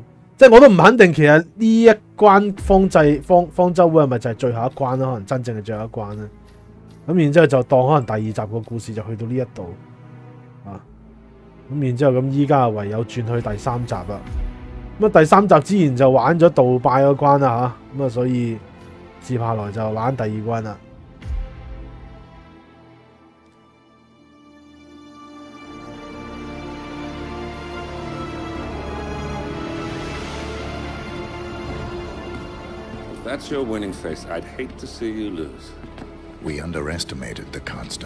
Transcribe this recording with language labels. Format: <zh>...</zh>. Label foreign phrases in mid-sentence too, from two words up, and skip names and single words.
<yue>即係我都唔肯定，其實呢一關方舟會係咪就係最後一關啦？可能真正嘅最後一關啦。咁然之後就當可能第2集個故事就去到呢一度啊。咁然之後咁依家唯有轉去第3集啦。咁啊第3集之前就玩咗杜拜嗰關啦嚇，咁啊所以接下來就玩第2關啦。</yue> <en>That's your winning face. I'd hate to see you lose. We underestimated the Constant.</en>